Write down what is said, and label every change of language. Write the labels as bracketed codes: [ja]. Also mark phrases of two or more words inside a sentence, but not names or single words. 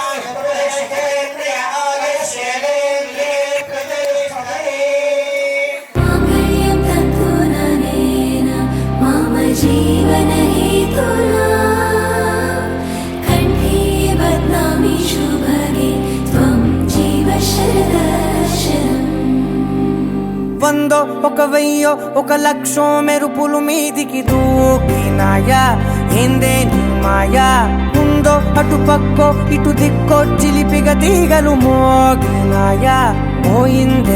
[sa] माङ्गल्यं तन्तुननेन मम जीवनहेतुना कण्ठे बध्नामि शुभगे त्वं जीव शरदर्शनम् [te] వందో ఒక వెయ్యో ఒక లక్షో మెరుపులు మీదికి దూకినాయా ఏందే నీ మాయా ఉందో ముందో అటు పక్కో ఇటు దిక్కో చిలిపిగా తీగలు మోగినాయా పోయిందే